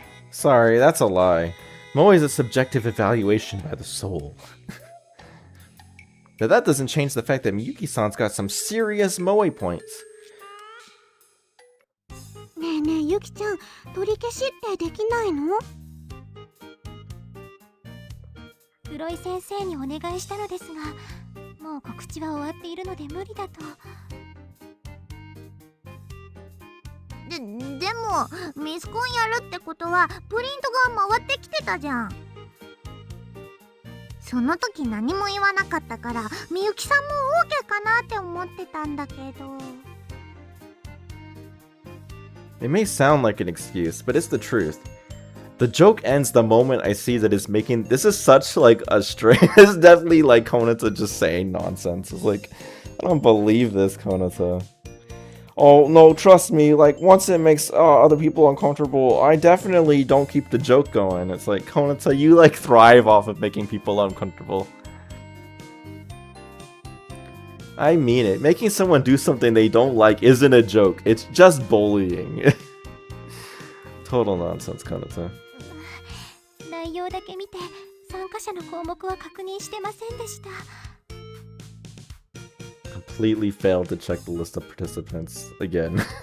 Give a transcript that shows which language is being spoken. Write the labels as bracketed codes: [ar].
[en] Sorry, that's a lie. Moe is a subjective evaluation by the soul. But that doesn't change the fact that Miyuki-san's got some serious moe points. [ja] ねえねえゆきちゃん、取り消しってできないの？黒井先生にお願いしたのですが、もう告知は終わっているので無理だと。でもミスコンやるってことはプリントが回ってきてたじゃん。その時何も言わなかったからみゆきさんも OK かなって思ってたんだけど。 [en] It may sound like an excuse, but it's the truth. The joke ends the moment I see that it's making... This is such, like, a string. It's definitely, like, Konata just saying nonsense. It's like, I don't believe this, Konata. Oh, no, trust me. Like, once it makes other people uncomfortable, I definitely don't keep the joke going. It's like, Konata, you, like, thrive off of making people uncomfortable. I mean it. Making someone do something they don't like isn't a joke. It's just bullying. Total nonsense, Konata. [ja] 内容だけ見て参加者の項目は確認してませんでした。 [en] Completely failed to check the list of participants again.